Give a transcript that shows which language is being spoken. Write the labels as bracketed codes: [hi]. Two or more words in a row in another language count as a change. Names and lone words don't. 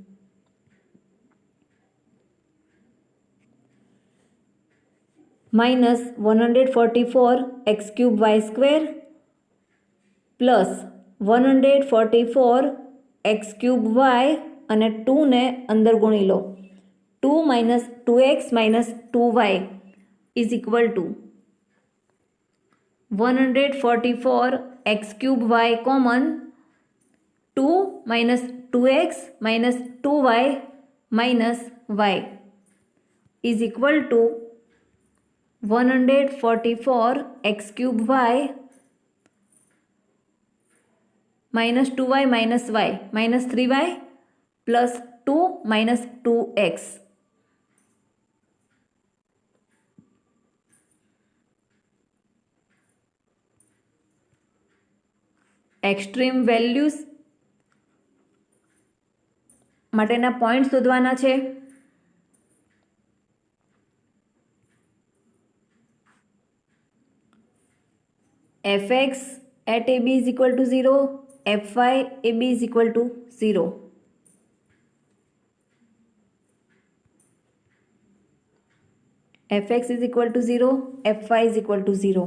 [gu] -144x³ y² પ્લસ 144x³ y અને 2 ને અંદર ગુણી લો 2 - 2x - 2y [en] is equal to [gu] 144x³ y કોમન 2 - [en] 2x - 2y y is equal to 144x³ y -2y - y -3y plus 2 - 2x. [gu] એક્સ્ટ્રીમ વેલ્યુઝ માટેના પોઈન્ટ શોધવાના છે. [en] fx at ab is equal to 0, fy ab is equal to 0. fx is equal to 0, fy is equal to 0.